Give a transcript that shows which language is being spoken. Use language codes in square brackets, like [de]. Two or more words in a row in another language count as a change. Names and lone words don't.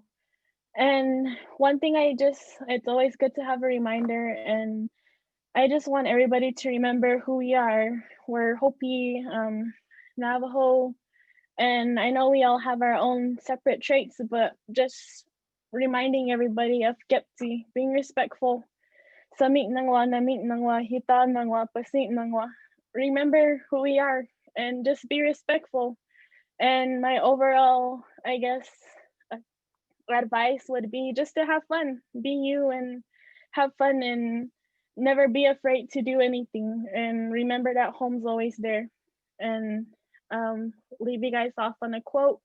[en] And one thing it's always good to have a reminder, and I just want everybody to remember who we are. We're Hopi, Navajo, and I know we all have our own separate traits, but just reminding everybody of Gepti, being respectful. [hop] Samit nangwa, namit nangwa, hita nangwa, pasit nangwa. [en] Remember who we are and just be respectful. And my overall, I guess, advice would be just to have fun, be you and have fun and never be afraid to do anything. And remember that home's always there. And leave you guys off on a quote.